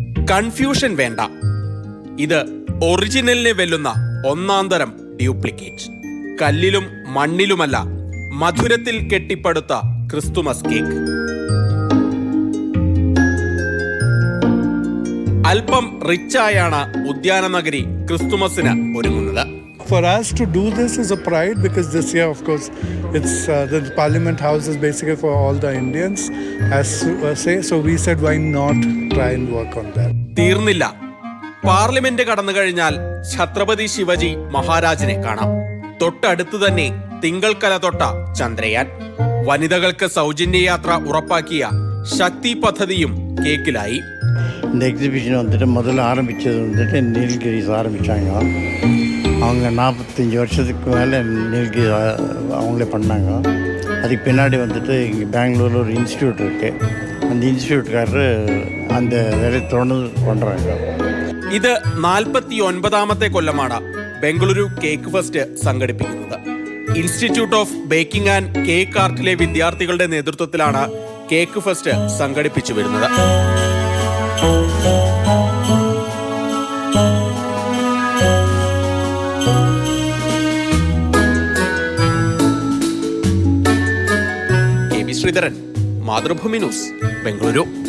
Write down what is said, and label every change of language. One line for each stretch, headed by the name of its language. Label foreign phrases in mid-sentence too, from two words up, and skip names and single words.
Malayalam: കൺഫ്യൂഷൻ വേണ്ട, ഇത് ഒറിജിനലിനെ വെല്ലുന്ന ഒന്നാന്തരം ഡ്യൂപ്ലിക്കേറ്റ്. കല്ലിലും മണ്ണിലുമല്ല, മധുരത്തിൽ കെട്ടിപ്പടുത്ത ക്രിസ്തുമസ് കേക്ക്. അല്പം റിച്ചായാണ് ഉദ്യാനനഗരി ക്രിസ്തുമസിന് ഒരുങ്ങുന്നത്.
English: For us to do this is a pride because this year, of course, it's the Parliament House is basically for all the Indians, as say. So we said, why not try and work on that?
Malayalam: തീർന്നില്ല. പാർലമെന്റ് കടന്നു കഴിഞ്ഞാൽ ഛത്രപതി ശിവജി മഹാരാജിനെ കാണാം. തൊട്ടടുത്ത് തന്നെ തിങ്കൾക്കല തൊട്ട ചന്ദ്രയാൻ. വനിതകൾക്ക് സൗജന്യ യാത്ര ഉറപ്പാക്കിയ ശക്തി പദ്ധതിയും കേക്കിലായി.
Tamil: இந்த எக்ஸிபிஷன் வந்துட்டு முதல்ல ஆரம்பித்தது வந்துட்டு நீலகிரிஸ் ஆரம்பித்தாங்க. அவங்க 45 வருஷத்துக்கு மேலே நீலகிரி அவங்களே பண்ணாங்க. அதுக்கு பின்னாடி வந்துட்டு இங்கே பெங்களூரில் ஒரு இன்ஸ்டியூட் இருக்குது. அந்த இன்ஸ்டியூட்காரரு அந்த வேலையை தொடர்ந்து பண்ணுறாங்க.
Malayalam: ഇത് 49ാമത്തെ കൊല്ലമാണ് ബംഗളൂരു കേക്ക് ഫെസ്റ്റ് സംഘടിപ്പിക്കുന്നത്. ഇൻസ്റ്റിറ്റ്യൂട്ട് ഓഫ് ബേക്കിംഗ് ആൻഡ് കേക്ക് ആർട്ടിലെ വിദ്യാർത്ഥികളുടെ നേതൃത്വത്തിലാണ് കേക്ക് ഫെസ്റ്റ് സംഘടിപ്പിച്ചു വരുന്നത്. ശ്രീധരൻ, മാതൃഭൂമി ന്യൂസ്, ബംഗളൂരു.